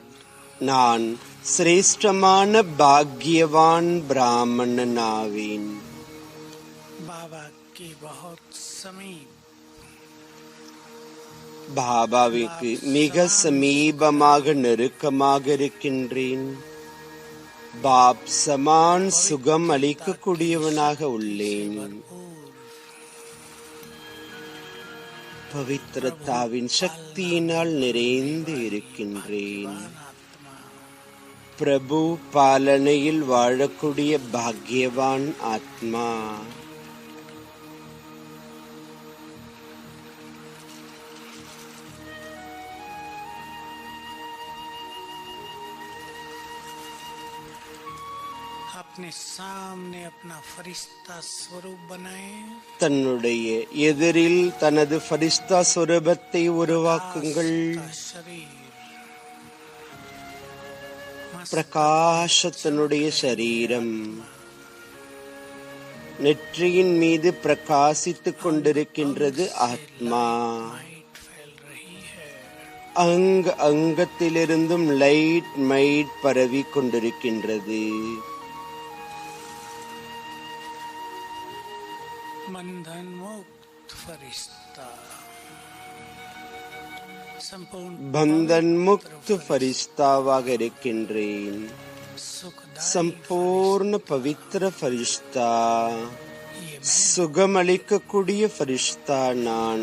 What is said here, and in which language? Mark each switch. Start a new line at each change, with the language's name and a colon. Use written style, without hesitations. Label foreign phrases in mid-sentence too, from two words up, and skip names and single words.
Tamil: நான் சிரேஷ்டமான பாக்யவான் பிராமணனாவேன்.
Hindi: बाबा की बहुत समीप,
Tamil: பாபாவிற்கு மிக சமீபமாக நெருக்கமாக இருக்கின்றேன்.
Hindi: बाप समान
Tamil: சுகம் அளிக்கக்கூடியவனாக உள்ளேன். பவித்திரத்தாவின் சக்தியினால் நிறைந்து இருக்கின்றேன். பிரபு பாலனையில் வாழக்கூடிய பாக்யவான் ஆத்மா.
Hindi: अपने सामने अपना फरिश्ता स्वरूप बनाए.
Tamil: தன்னுடைய எதிரில் தனது ஃபரிஸ்தா சொரூபத்தை உருவாக்குங்கள். பிரகாசத்தினுடைய சரீரம் நெற்றியின் மீது பிரகாசித்துக் கொண்டிருக்கின்றது ஆத்மா. அங்கத்திலிருந்தும்
English: light might
Tamil: பரவி கொண்டிருக்கின்றது.
Hindi: बंधन मुक्त फरिश्ता, बंधन मुक्त
Tamil: ஃபரிஸ்தாவாக இருக்கின்றேன். சம்பூர்ண பவித்திர ஃபரிஷ்தா, சுகமளிக்கக்கூடிய ஃபரிஷ்தா நான்.